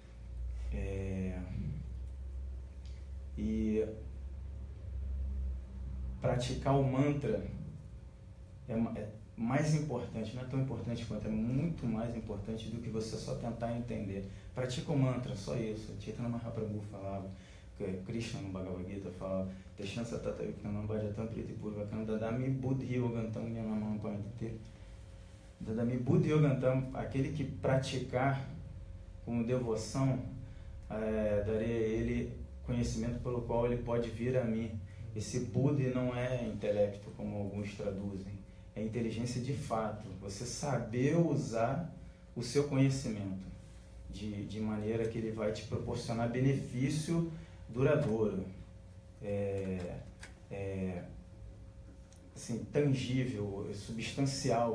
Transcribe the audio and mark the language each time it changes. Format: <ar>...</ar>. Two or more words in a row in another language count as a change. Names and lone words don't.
<pt>E praticar o mantra é mais importante, não é tão importante quanto, é muito mais importante do que você só tentar entender. Pratica o mantra, só isso. Chaitanya Mahaprabhu falava, Krishna no Bhagavad Gita falava,</pt> <sa>तेषां सततयुक्तानां भजतां प्रीतिपूर्वकम् ददामि बुद्धियोगं तं येन माम् उपयान्ति ते. ददामि बुद्धियोगं तं,</sa> <pt>aquele que praticar com devoção, darei a ele conhecimento pelo qual ele pode vir a mim. Esse Buddhi não é intelecto, como alguns traduzem, é inteligência de fato. Você saber usar o seu conhecimento de maneira que ele vai te proporcionar benefício duradouro, assim, tangível, substancial.</pt>